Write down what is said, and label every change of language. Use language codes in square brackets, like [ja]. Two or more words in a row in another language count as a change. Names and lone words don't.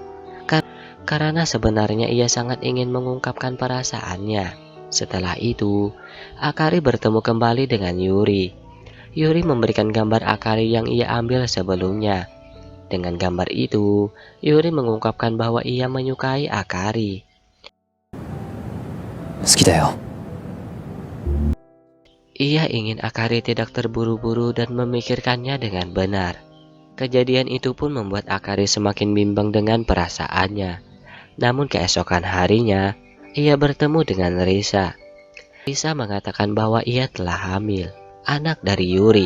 [id] Karena sebenarnya ia sangat ingin mengungkapkan perasaannya. Setelah itu, Akari bertemu kembali dengan Yuri. Yuri memberikan gambar Akari yang ia ambil sebelumnya. Dengan gambar itu, Yuri mengungkapkan bahwa ia menyukai Akari. [ja] 好きだよ。 [id] Ia ingin Akari tidak terburu-buru dan memikirkannya dengan benar. Kejadian itu pun membuat Akari semakin bimbang dengan perasaannya. Namun keesokan harinya, ia bertemu dengan Risa. Risa mengatakan bahwa ia telah hamil, anak dari Yuri.